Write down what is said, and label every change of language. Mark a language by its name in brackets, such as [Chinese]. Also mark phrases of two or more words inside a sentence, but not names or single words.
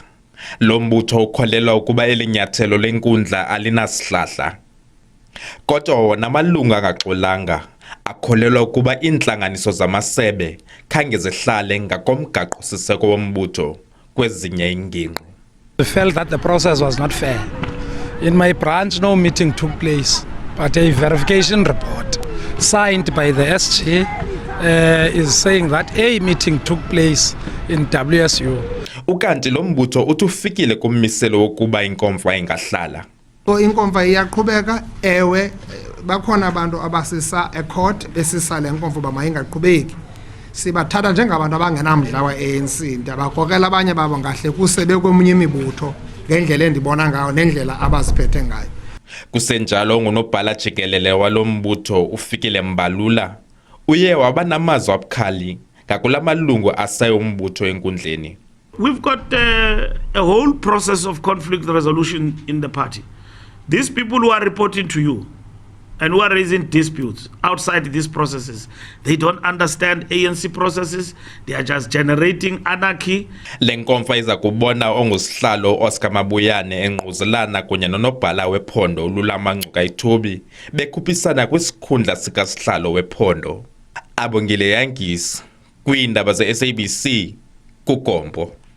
[Xhosa] Lo mbutho ukholelwa ukuba elinyathelo lenkundla alinasihlahla. Kodwa wona amalungu angaxolanga akholelwa ukuba iintlanganiso zamasebe khange zihlale ngakomgaqo-siseko wombutho kwezinye ingingqi. [English] I felt that the process was not fair. In my branch, no meeting took place, but a verification report signed by the SG is saying that a meeting took place in WSU. [Xhosa] Ukanti lo mbutho uthi ufikile kummiselo wokuba inkomfa ingahlala. Inkomfa iyaqhubeka, ewe bakhona abantu abasisa ecourt besisa le nkomfa ba mayingaqhubeki. Sibathatha njengabantu abangenamdla wa-ANC, ndabakokela abanye babo ngahle kusebe kwemunye imibutho ngendlela endibona ngayo nendlela abaziphethe ngayo. Kusenjalo ngunobhala jikelele walo mbutho ufikile Mbalula uye waba namazwi abukhali ngakula malungu asayombutho enkundleni. [English] We've got a whole process of conflict resolution in the party. These people who are reporting to you and who are raising disputes outside these processes, they don't understand ANC processes. They are just generating anarchy. [Xhosa] Le nkomfa iza kubona ongusihlalo Oscar Mabuyane engquzelana kunye nonobhala wephondo uLulamancuka Ithubi bekhuphisana kwisikhundla sikasihlalo wephondo. Abongile Yangisi kwiindaba ze-SABC kuGompo.